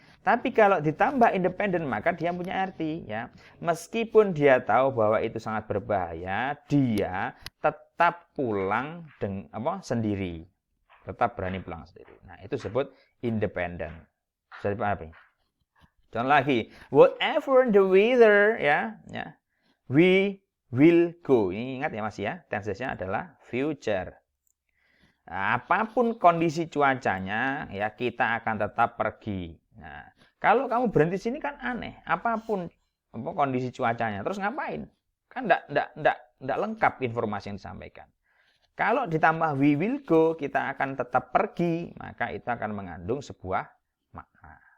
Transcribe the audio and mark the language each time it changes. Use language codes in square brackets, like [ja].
[id] Tapi kalau ditambah independent maka dia punya arti ya. Meskipun dia tahu bahwa itu sangat berbahaya, dia tetap pulang sendiri. Tetap berani pulang sendiri. Nah, itu disebut independent. Bisa dipahami? [en] Contoh lagi, whatever the weather ya, we will go. [id] Ini ingat ya Mas ya, tense-nya adalah future. Nah, apapun kondisi cuacanya ya, kita akan tetap pergi. Nah, kalau kamu berhenti sini kan aneh. Apapun kondisi cuacanya, terus ngapain? Kan enggak lengkap informasi yang disampaikan. Kalau ditambah [en] we will go, [id] kita akan tetap pergi, maka itu akan mengandung sebuah makna.